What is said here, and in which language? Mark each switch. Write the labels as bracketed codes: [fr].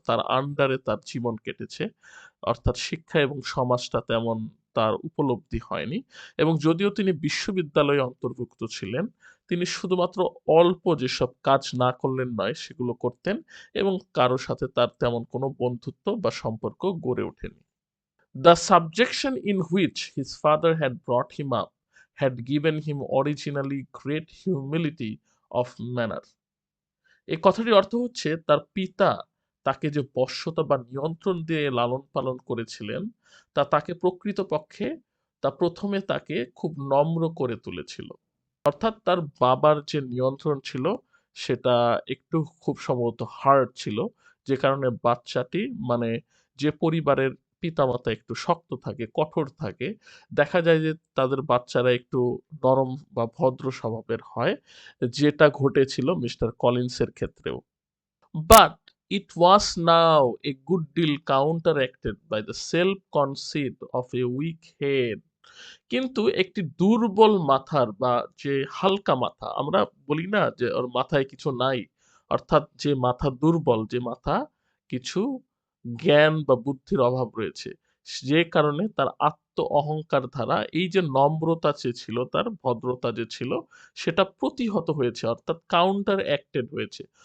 [bn] তার আন্ডারে তার জীবন কেটেছে। অর্থাৎ শিক্ষা এবং সমাজটা তেমন তার উপলব্ধি হয়নি, এবং যদিও তিনি বিশ্ববিদ্যালয়ে অন্তর্ভুক্ত ছিলেন, তিনি শুধুমাত্র অল্প যেসব কাজ না করলেন নয়, সেগুলো করতেন, এবং কারো সাথে তার তেমন কোনো বন্ধুত্ব বা সম্পর্ক গড়ে ওঠেনি। [en] The subjection in which his father had brought him up had given him originally great humility of manner. [bn] এই কথাটির অর্থ হচ্ছে, তার পিতা তাকে যে বশ্যতা বা নিয়ন্ত্রণ দিয়ে লালন পালন করেছিলেন, তা তাকে প্রকৃতপক্ষে, তা প্রথমে তাকে খুব নম্র করে তুলেছিল। অর্থাৎ তার বাবার যে নিয়ন্ত্রণ ছিল সেটা একটু খুব সম্ভবত হার্ড ছিল, যে কারণে বাচ্চাটি, মানে যে পরিবারের পিতামাতা একটু শক্ত থাকে, কঠোর থাকে, দেখা যায় যে তাদের বাচ্চারা একটু নরম বা ভদ্র স্বভাবের হয়, যেটা ঘটেছিল মিস্টার কলিন্সের ক্ষেত্রেও। [en] But it was now a good deal counteracted by the self-conceit of a weak head. [bn] কিন্তু একটি দুর্বল মাথার বা যে হালকা মাথা, আমরা বলি না যে ওর মাথায় কিছু নাই, অর্থাৎ যে মাথা দুর্বল, যে মাথা কিছু জ্ঞান বা বুদ্ধির অভাব রয়েছে, যে কারণে তার আত্ম অহংকার দ্বারা এই যে নম্রতা যে ছিল, তার ভদ্রতা যে ছিল, সেটা প্রতিহত হয়েছে, অর্থাৎ কাউন্টার অ্যাক্টেড হয়েছে।